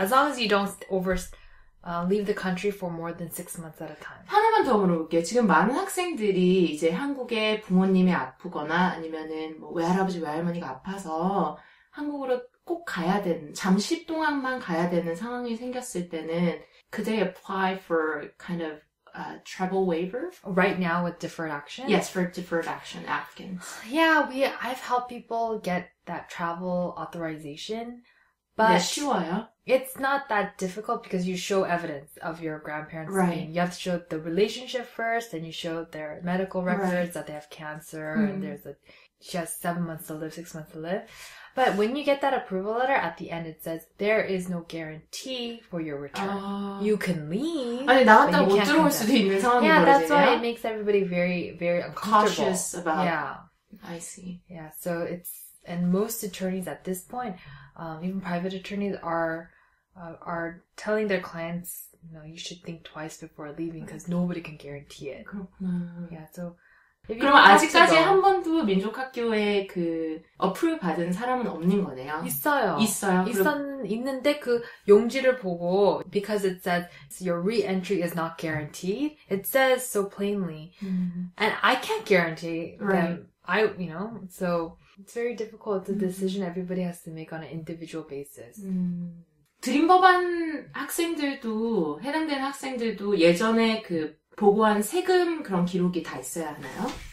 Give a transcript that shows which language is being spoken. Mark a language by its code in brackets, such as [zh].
[en] As long as you don't leave the country for more than 6 months at a time. [ko] 하나만 더 물어볼게요. 지금 많은 학생들이 이제 한국에 부모님이 아프거나 아니면은 뭐 외할아버지 외할머니가 아파서 한국으로 꼭 가야 되는, 잠시 동안만 가야 되는 상황이 생겼을 때는 [en] could they apply for kind of travel waiver? Right now with deferred action? Yes, for deferred action applicants. Yeah, I've helped people get that travel authorization. But [ko] 네, 쉬워요. [en] It's not that difficult because you show evidence of your grandparents. Right. You have to show the relationship first, then you show their medical records that they have cancer, and she has 7 months to live, 6 months to live. But when you get that approval letter, at the end it says there is no guarantee for your return. You can leave. [ko] 아니 나갔다 못 들어올 수도 있는 상황이 [en] Yeah, [ko] 벌어지네요. [en] that's why it makes everybody very, very uncomfortable. Cautious about. Yeah. I see. Yeah, so and most attorneys at this point, even private attorneys are telling their clients, you should think twice before leaving because nobody can guarantee it. [ko] 그렇구나. [en] Yeah, so. [ko] 그럼 아직까지 한 번도 민족학교에 그 어플 받은 사람은 없는 거네요. 있어요. 있어요. 있는데 그 용지를 보고 [en] because it says your re-entry is not guaranteed. It says so plainly, and I can't guarantee them. So it's very difficult. It's a decision everybody has to make on an individual basis. [ko] 드림법안 학생들도 해당되는 학생들도 예전에 그 보고한 세금 그런 기록이 다 있어야 하나요?